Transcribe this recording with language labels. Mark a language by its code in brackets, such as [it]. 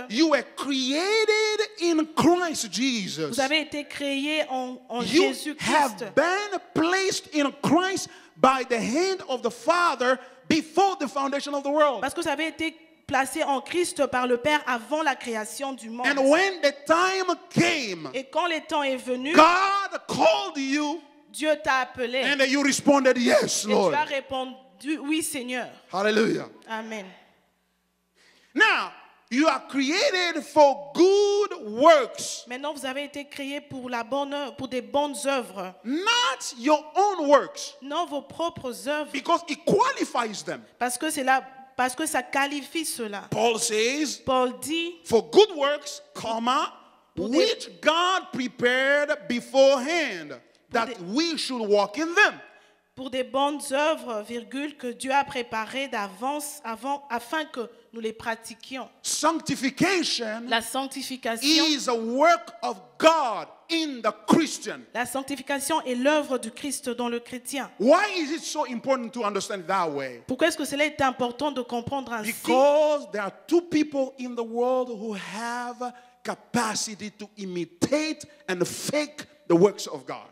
[en] you were created in Christ Jesus. [fr] vous avez été créés en [en] You [fr] Jésus-Christ. [en] have been placed in Christ by the hand of the Father before the foundation of the world. [fr] Parce que vous avez été placés en Christ par le Père avant la création du monde. [en] And when the time came, [fr] Et quand le temps est venu, [en] God called you [fr] Dieu t'a appelé [en] and you responded, yes, [fr] et [en] Lord. [fr] tu as répondu oui Seigneur. [en] Hallelujah. Amen. Now, you are created for good works, [fr] Maintenant vous avez été créés pour des bonnes œuvres, [en] not your own works, [fr] non vos propres œuvres, [en] because it qualifies them. [fr] parce que ça qualifie cela. [en] Paul says, [fr] Paul dit [en] for good works, which God prepared beforehand, that we should walk in them. [fr] pour des bonnes œuvres, virgule, que Dieu a préparées d'avance afin que nous les pratiquions. [en] Sanctification [fr] La sanctification, [en] is a work of God in the Christian. [fr] la sanctification est l'œuvre du Christ dans le chrétien. [en] Why is it so important to understand it that way? [fr] Pourquoi est-ce que cela est important de comprendre ainsi? [en] Because there are two people in the world who have capacity to imitate and fake the works of God.